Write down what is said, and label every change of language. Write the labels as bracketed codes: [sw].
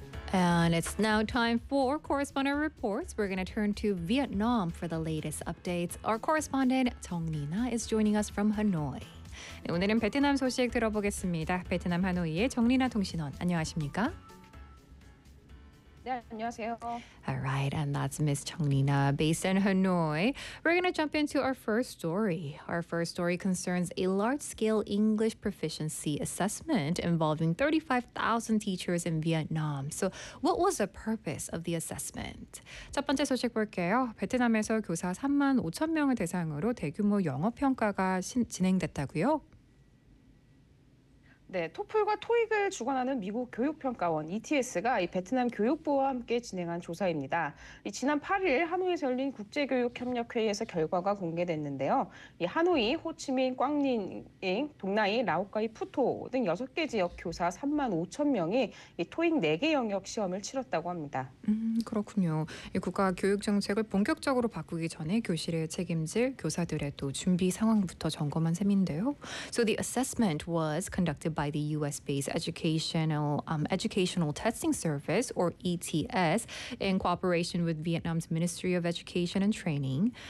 [en] And it's now time for Correspondent Reports. We're going to turn to Vietnam for the latest updates. Our correspondent, Jeong Nina, is joining us from Hanoi. [ko] 네, 오늘은 베트남 소식 들어보겠습니다. 베트남 하노이의 정리나 통신원, 안녕하십니까? 안녕하세요. [en] All right, and that's Ms. Jeong Nina, based in Hanoi. We're going to jump into our first story. Our first story concerns a large-scale English proficiency assessment involving 35,000 teachers in Vietnam. So what was the purpose of the assessment? [ko] 첫 번째 소식 볼게요. 베트남에서 교사 3만 5천 명을 대상으로 대규모 영어평가가 진행됐다고요? 네, 토플과 토익을 주관하는 미국 교육평가원 ETS가 이 베트남 교육부와 함께 진행한 조사입니다. 이 지난 8일 하노이에서 열린 국제교육협력회의에서 결과가 공개됐는데요. 이 하노이, 호치민, 꽝닌잉, 동나이, 라오카이, 푸토 등 6개 지역 교사 3만 5천 명이 이 토익 4개 영역 시험을 치렀다고 합니다. 그렇군요. 이 국가 교육정책을 본격적으로 바꾸기 전에 교실을 책임질 교사들의 또 준비 상황부터 점검한 셈인데요. [en] So the assessment was conducted by the U.S.-based Educational Testing Service, or ETS, in cooperation with Vietnam's Ministry of Education and Training.